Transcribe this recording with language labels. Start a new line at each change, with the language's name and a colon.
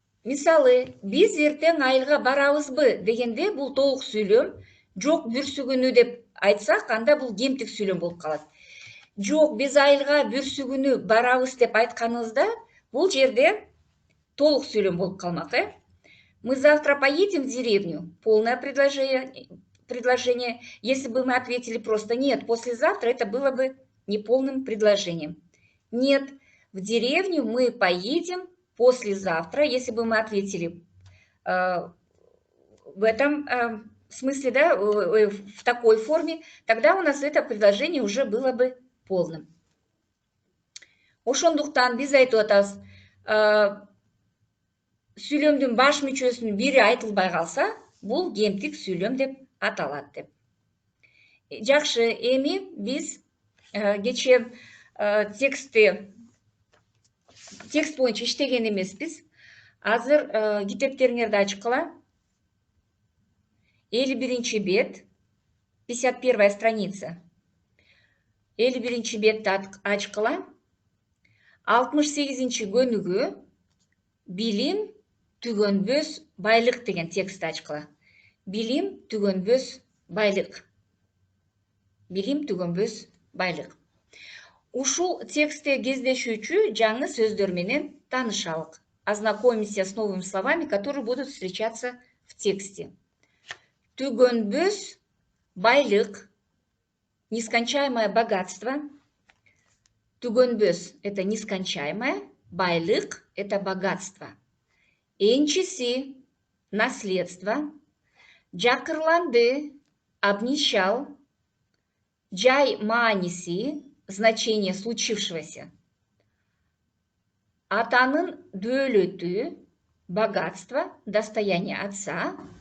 Kyrgyz: Мисалы, биз эртең айылга барабызбы дегенде бул толук сүйлөм. Жок, бүрсүгүнү деп айтсак, анда бул кемтик сүйлөм болуп калат. Жок, биз айылга бүрсүгүнү барабыз деп айтканыбызда, бул жерде толук сүйлөм болуп калмак.
Russian: Мы завтра поедем в деревню. Полное предложение. Если бы мы ответили просто нет, послезавтра, это было бы неполным предложением. Нет, в деревню мы поедем послезавтра. Если бы мы ответили в этом смысле, да, в такой форме, тогда у нас это предложение уже было бы полным.
Kyrgyz: Ошондуктан биз айтып атабыз, сүйлөмдүн баш мүчөсүнүн бири айтылбай калса, бул кемтик сүйлөм деп аталат деп. Жакшы, эми биз кечээ текст боюнча иштеген эмеспиз. Азыр китептериңерди ачкыла. 51-чи бет,
Russian: 51-я страница.
Kyrgyz: 51-чи бетти ачкыла. 68-чи көнүгүү билим түгөнбөс байлык деген текстти ачкыла. Билим түгөнбөс байлык. Билим түгөнбөс байлык. Ушул текстте кездешүүчү жаңы сөздөр менен таанышалык.
Russian: Ознакомимся с новыми словами, которые будут встречаться в тексте.
Kyrgyz: Түгөнбөс байлык,
Russian: нескончаемое богатство.
Kyrgyz: Түгөнбөс
Russian: – это нескончаемое,
Kyrgyz: байлык
Russian: – это богатство.
Kyrgyz: Энчиси
Russian: – наследство.
Kyrgyz: Жакырланды
Russian: – обнищал.
Kyrgyz: Жай мааниси
Russian: – значение случившегося.
Kyrgyz: Атанын дөөлөтү
Russian: – богатство, достояние отца.